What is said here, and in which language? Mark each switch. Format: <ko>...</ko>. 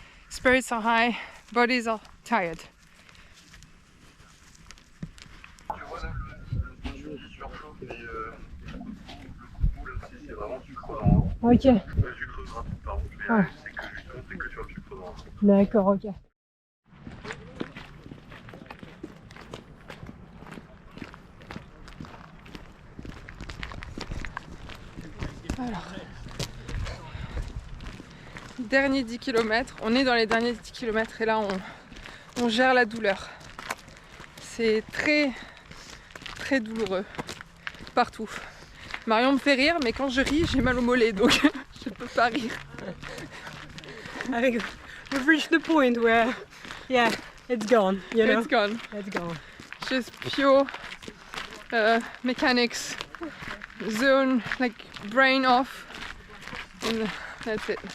<en>Spirits are high, bodies are tired.</en> <fr>Tu vois là, je surchauffe, mais le coup là, si c'est vraiment sucre dans le haut. Ok. Sucre gras, pardon. Mais Ah. c'est que justement, c'est que sur le sucre dans le haut. D'accord, ok. Alors, dernier 10 km, on est dans les derniers 10 km et là on gère la douleur. C'est très très douloureux partout. Marion me fait rire mais quand je ris j'ai mal au mollet donc je peux pas rire.</fr> <en>I think we've reached the point where, yeah, it's gone, you know? It's gone. It's gone. Just pure mechanics, zone, like brain off, and that's it.</en>